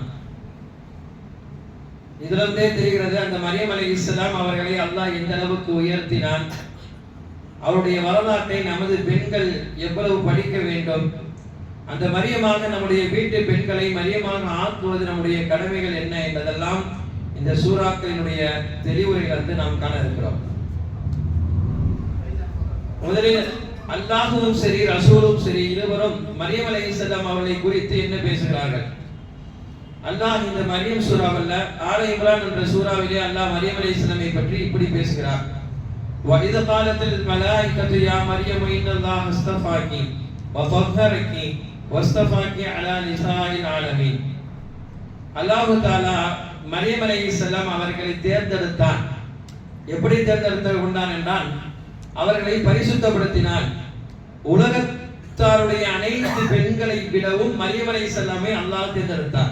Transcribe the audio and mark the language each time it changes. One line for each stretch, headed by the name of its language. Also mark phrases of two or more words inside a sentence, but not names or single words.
Tamil: இதிலிருந்தே தெரிகிறது அந்த மரியம் அலைஹிஸ்ஸலாம் அவர்களை அல்லாஹ் எந்த அளவுக்கு உயர்த்தினான், அவருடைய வரலாற்றை நமது பெண்கள் எவ்வளவு படிக்க வேண்டும், அந்த மரியமாக நம்முடைய வீட்டு பெண்களை மரியமாக ஆக்குவது நம்முடைய கடமைகள் என்ன என்பதெல்லாம் இந்த சூறாக்களினுடைய தெளிவுரையிலிருந்து நாம் காண இருக்கிறோம். முதலில் அல்லாஹ்வும் சரி ரசூலும் சரி இருவரும் மரியம் அலைஹிஸ்ஸலாம் அவர்களை குறித்து என்ன பேசுகிறார்கள்? அல்லாஹ் இந்த மரியம் சூறாவில் ஆல இம்ரான் என்ற சூறாவிலே அல்லாஹ் மரியம் அலைஹிஸ்ஸலாமை பற்றி இப்படி பேசுகிறார்.
Arabic: وَإِذْ قَالَتِ الْمَلَائِكَةُ يَا مَرْيَمُ إِنَّ اللَّهَ اصْطَفَاكِ وَطَهَّرَكِ وَاصْطَفَاكِ عَلَى نِسَاءِ الْعَالَمِينَ.
Tamil: அல்லாஹ் தஆலா மரியம் அலைஹிஸ்ஸலாம் அவர்களை தேர்ந்தெடுத்தான். எப்படி தேர்ந்தெடுத்து கொண்டான் என்றால், அவர்களை பரிசுத்தப்படுத்தினான். உலகத்தாருடைய அனைத்து பெண்களை விடவும் மரியம் அலைஹிஸ்ஸலாமை அல்லாஹ் தேர்ந்தெடுத்தான்.